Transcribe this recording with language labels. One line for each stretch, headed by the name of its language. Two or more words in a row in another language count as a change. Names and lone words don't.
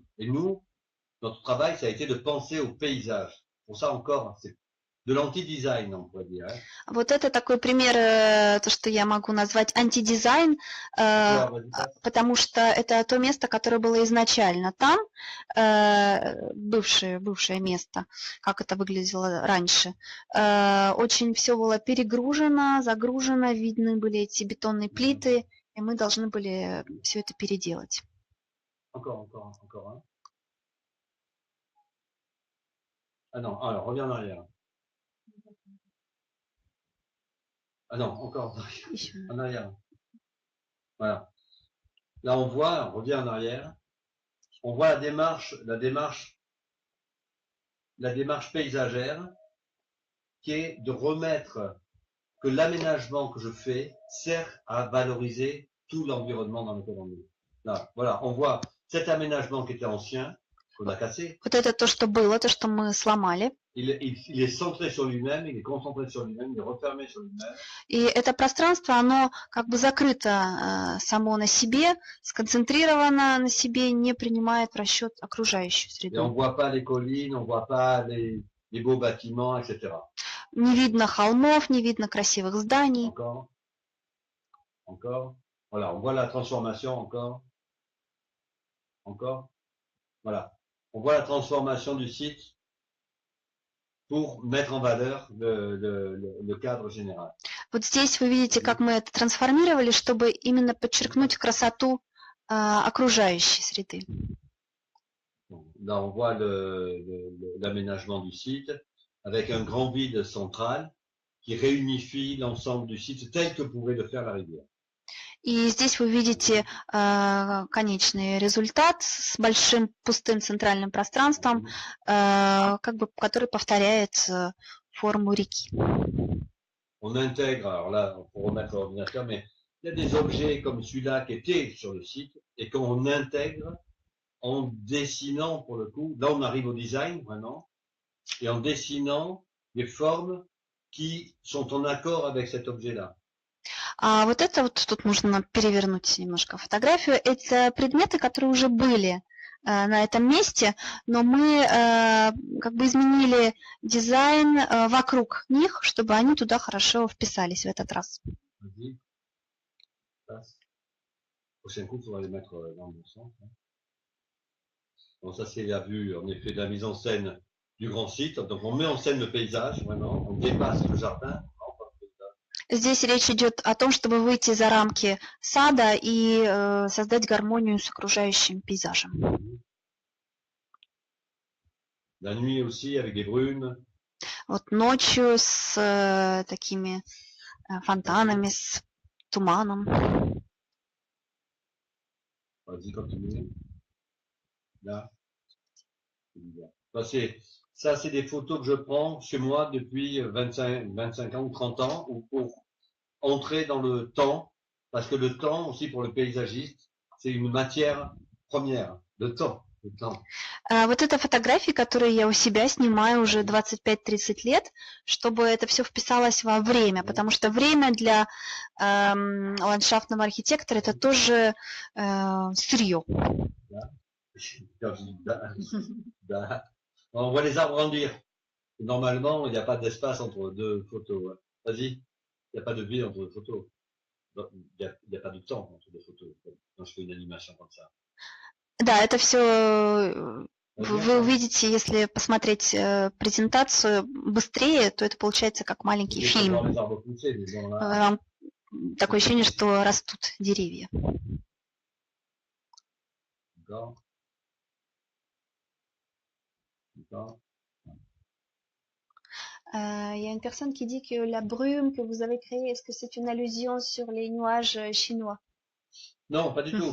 French: Et nous, notre travail, ça a été de penser au paysage. Pour ça encore, c'est de l'anti-design, on pourrait dire.
Russian: Вот это такой пример, то, что я могу назвать антидизайн, потому что это то место, которое было изначально там, бывшее место, как это выглядело раньше. Очень все было перегружено, загружено, видны были эти бетонные плиты, и мы должны были все это переделать.
French: Encore. Hein. Ah non, alors reviens en arrière. Ah non, encore en arrière. Voilà. Là, on voit, on revient en arrière. On voit la démarche paysagère qui est de remettre que l'aménagement que je fais sert à valoriser tout l'environnement dans lequel on est. Là, voilà, on voit cet aménagement qui était ancien, qu'on a cassé.
Russian: Вот это то, что было, то, что мы сломали.
French: Il est centré sur lui-même, il est concentré sur lui-même, il est refermé sur lui-même.
Russian: И это пространство, оно как бы закрыто само на себе, сконцентрировано на себе, не принимает в расчет окружающую среду.
French: Et on voit pas les collines, on voit pas les beaux bâtiments, etc.
Russian: Не видно холмов, не видно красивых зданий.
French: Encore. Voilà, on voit la transformation encore. Voilà. On voit la transformation du site pour mettre en valeur le cadre général.
Russian: Вот здесь вы видите, как мы это трансформировали, чтобы именно подчеркнуть красоту окружающей среды.
French: Là, on voit l'aménagement du site avec un grand vide central qui réunifie l'ensemble du site tel que pouvait le faire la rivière.
Russian: И здесь вы видите конечный результат с большим пустым центральным пространством, как бы, который повторяет форму реки.
French: On intègre, alors là, pour remettre l'ordinateur, mais il y a des objets comme celui-là qui étaient sur le site et qu'on intègre en dessinant, pour le coup, là on arrive au design vraiment, et en dessinant des formes qui sont en accord avec cet objet-là.
Russian: А вот это вот тут нужно перевернуть немножко фотографию. Это предметы, которые уже были на этом месте, но мы как бы изменили дизайн вокруг них, чтобы они туда хорошо вписались в этот раз.
French: Prochain coup, il faudra les mettre dans le sens. Bon, ça c'est la vue, en effet, de la mise en scène du grand site. Donc on met en scène le paysage, vraiment, on dépasse le jardin.
Russian: Здесь речь идет о том, чтобы выйти за рамки сада и создать гармонию с окружающим пейзажем.
French: La nuit aussi, avec des brumes.
Russian: Вот ночью с такими фонтанами, с туманом.
French: Vas-y, continue. Là. Ça, c'est des photos que je prends chez moi depuis 25 ans ou 30 ans, pour entrer dans le temps, parce que le temps aussi pour le paysagiste, c'est une matière première, le temps.
Russian: Вот это фотографии, которые я у себя снимаю уже 25-30 лет, чтобы это все вписалось во время, потому что время для ландшафтного архитектора это тоже сырье.
French: Quand je dis on voit les arbres grandir. Normalement, il n'y a pas d'espace entre deux photos. Hein. Vas-y, il n'y a pas de vide entre deux photos. Il n'y a pas de temps entre deux photos. Quand je fais une animation comme ça.
Russian: Да, это все вы увидите, если посмотреть презентацию быстрее, то это получается как маленький фильм. Такое ощущение, что растут деревья.
French: Il y a une personne qui dit que la brume que vous avez créée, est-ce que c'est une allusion sur les nuages chinois? Non, pas du tout.